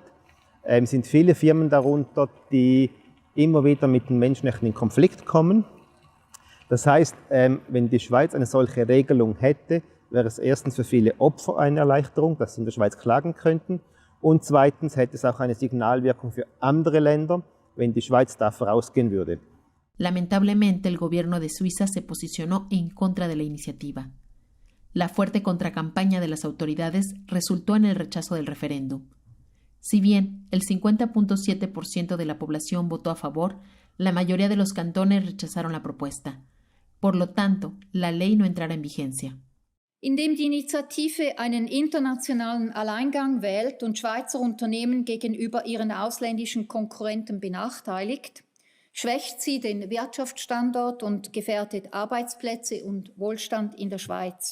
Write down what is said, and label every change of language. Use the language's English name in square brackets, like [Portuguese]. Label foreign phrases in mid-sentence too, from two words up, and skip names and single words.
[German] Es sind viele Firmen darunter, die immer wieder mit den Menschenrechten in Konflikt kommen. Das heißt, wenn die Schweiz eine solche Regelung hätte, wäre es erstens für viele Opfer eine Erleichterung, dass sie in der Schweiz klagen könnten. Und zweitens hätte es auch eine Signalwirkung für andere Länder, wenn die Schweiz da vorausgehen würde. [Spanish] Lamentablemente, el gobierno de Suiza se posicionó en contra de la iniciativa. La fuerte contracampaña de las autoridades resultó en el rechazo del referéndum. Si bien el 50.7% de la población votó a favor, la mayoría de los cantones rechazaron la propuesta. Por lo tanto, la ley no entrará en vigencia. [German] Indem die Initiative einen internationalen Alleingang wählt und Schweizer Unternehmen gegenüber ihren ausländischen Konkurrenten benachteiligt, schwächt sie den Wirtschaftsstandort und gefährdet Arbeitsplätze und Wohlstand in der Schweiz.